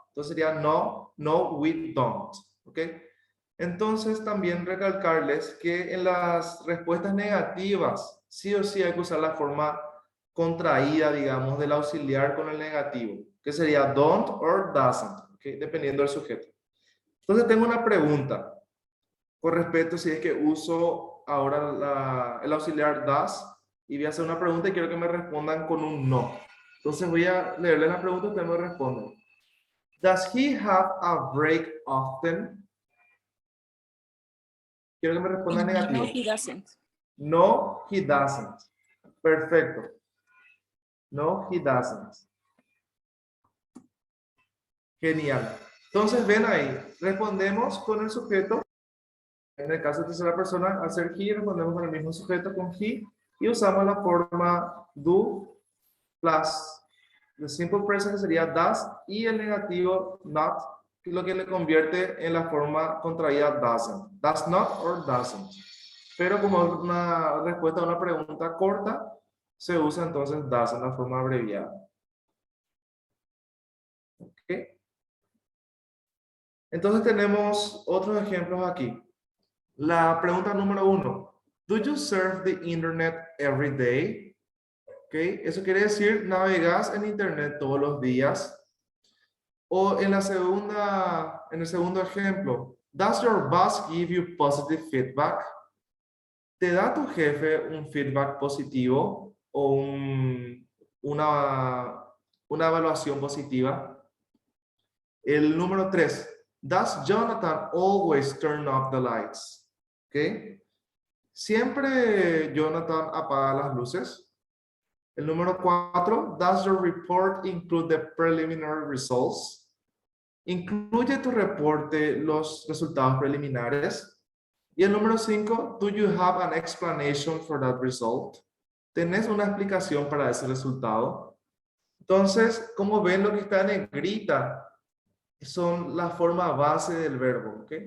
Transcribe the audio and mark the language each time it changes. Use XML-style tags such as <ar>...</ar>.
<es>Entonces sería</es> <en>no, we don't.</en> <es>¿Ok? Entonces también recalcarles que en las respuestas negativas, sí o sí hay que usar la forma contraída, digamos, del auxiliar con el negativo, que sería don't or doesn't, ¿okay? Dependiendo del sujeto. Entonces tengo una pregunta con respecto si es que uso ahora el auxiliar does y voy a hacer una pregunta y quiero que me respondan con un no. Entonces voy a leerle la pregunta y ustedes me responden.</es> <en>Does he have a break often?</en> <es>Quiero que me respondan negativo.</es> <en>No, he doesn't. No, he doesn't. Perfecto. No, he doesn't.</en> <es>Genial. Entonces ven ahí, respondemos con el sujeto. En el caso de tercera persona, al ser he, respondemos con el mismo sujeto con he y usamos la forma do plus el simple present que sería does y el negativo not, que es lo que le convierte en la forma contraída doesn't. Does not or doesn't. Pero como es una respuesta a una pregunta corta, se usa entonces does en la forma abreviada. ¿Ok? Entonces tenemos otros ejemplos aquí. La pregunta número 1.</es> <en>Do you surf the internet every day?</en> <es>¿Okay? Eso quiere decir, ¿navegas en internet todos los días? O en el segundo ejemplo,</es> <en>does your boss give you positive feedback?</en> <es>¿Te da tu jefe un feedback positivo o una evaluación positiva? El número 3,</es> <en>does Jonathan always turn off the lights? ¿Okay?</en> <es>¿Siempre Jonathan apaga las luces? El número 4,</es> <en>does your report include the preliminary results?</en> <es>¿Incluye tu reporte los resultados preliminares? Y el número 5,</es> <en>do you have an explanation for that result?</en> <es>¿Tenés una explicación para ese resultado? Entonces, como ven, lo que está en negrita son la forma base del verbo, ¿ok?</es>